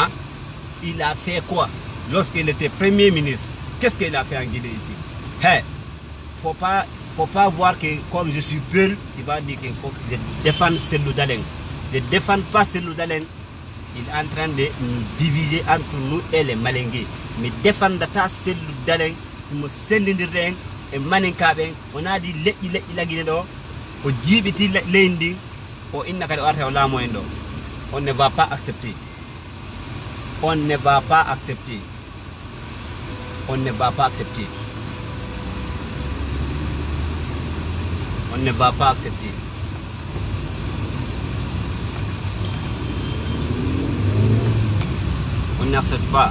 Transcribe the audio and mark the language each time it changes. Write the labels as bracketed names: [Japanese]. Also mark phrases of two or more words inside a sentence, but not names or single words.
[French] Il a fait quoi lorsqu'il était Premier ministre? Qu'est-ce qu'il a fait en Guinée ici? Hey, faut pas voir que comme je suis Peul, tu vas dire qu'il faut que je défende Cellou Dalein. Je ne défends pas Cellou Dalein. Il est en train de nous diviser entre nous et les Malingués. [Fula] mi defandata selludalen mo sellidirden e maninkaɓen o naadi leƴƴi lagine ɗo o jiiɓiti leydi o inna kadi o arta o laamo en ɗo. [French] On ne va pas accepter. On ne va pas accepter. On ne va pas accepter. On ne va pas accepter. On n'accepte pas.